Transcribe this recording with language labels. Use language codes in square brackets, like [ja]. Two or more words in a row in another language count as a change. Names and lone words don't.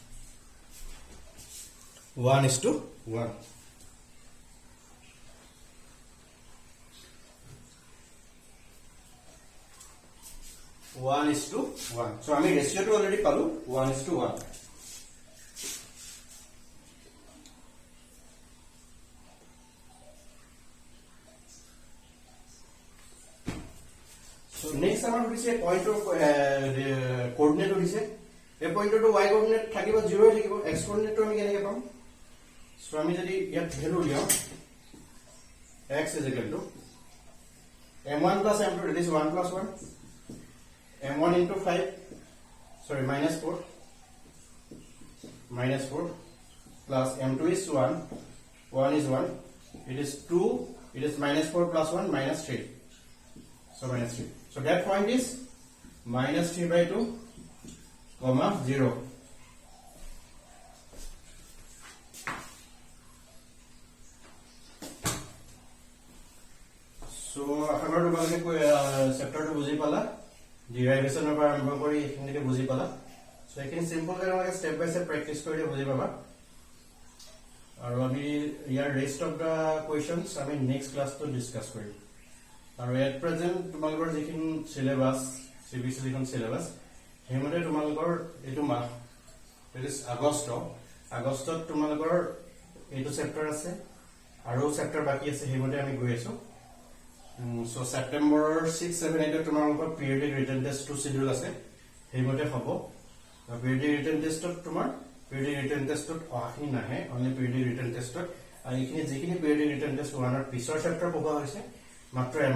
[en] 1 is to 1 1 is to 1 so আমি ratio to already পালো 1 is to 1 so next [as] আমাৰ হৈছে [en] point of coordinate [as] হৈছে এই [en] point to y coordinate [as] থাকিব 0 থাকিব [en] x coordinate [as] আমি কেনেকৈ পাম [en] so [as] আমি যদি ইয়াত ভ্যালু লিয়াও [en] x is equal to m1 plus m2 that is 1 plus 1 m1 into 5 sorry minus 4 plus m2 is 1 1 is 1 it is 2 it is minus 4 plus 1 minus 3 so minus 3 so that point is minus 3 by 2 comma 0 so after [as] তোমালোকে chapter to বুজি পালা [en] derivation of [as] আৰম্ভ কৰি এখিনিকে বুজি পালা so এখিনি simple কে আমাক [en] step by step practice [as] কৰিলে বুজি পাবা আৰু আমি ইয়াৰ [en] rest of the questions [as] আমি [en] next classটো [as] ডিছকাছ কৰিম আৰু [en] at present [as] তোমালোকৰ যিখিনি চিলেবাছ CBSE যিখন চিলেবাছ সেইমতে তোমালোকৰ এইটো মাহ [en] it is [as] আগষ্টত তোমালোকৰ এইটো চেপ্টাৰ আছে আৰু চেপ্টাৰ বাকি আছে সেইমতে আমি গৈ আছো সো সেপ্টেম্বৰৰ 6, 7, 8 তোমালোকৰ [en] periodic written testটো [as] শিডিউল আছে সেইমতে হ'ব [en] periodic written testত [as] তোমাৰ [en] periodic written testত [as] অহাখিনি নাহে [en] only periodic written testত [as] আৰু এইখিনি যিখিনি [en] periodic written test oneৰ [as] পিছৰ চেপ্টাৰ পঢ়োৱা হৈছে মাত্ৰ